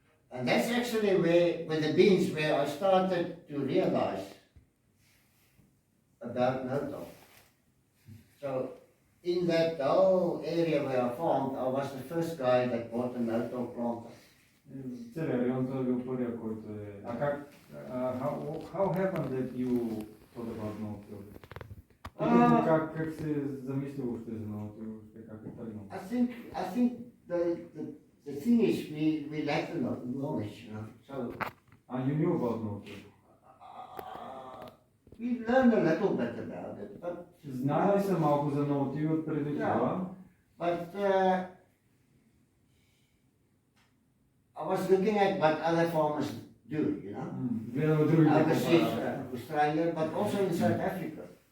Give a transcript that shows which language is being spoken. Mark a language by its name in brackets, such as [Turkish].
[English] And that's actually with the beans where I started to realize about no-till. So in that whole area where I farmed, I was the first guy that bought a no-till planter. [Bulgarian] Целият район той е бил първия, който е... А как... [English] How happened that you thought about no-till? [Bulgarian] Как се замисли въобще за no-till? Как е тръгнал? [English] I think the thing is we lack the knowledge, you know. So You knew about no-till? we learned a little bit about it, but [Bulgarian] Знали са малко за no-till от преди това. [English] But I was looking at what other farmers do, you know. [Bulgarian] Гледаме другите [English] Overseas, Australia, but also in South Africa.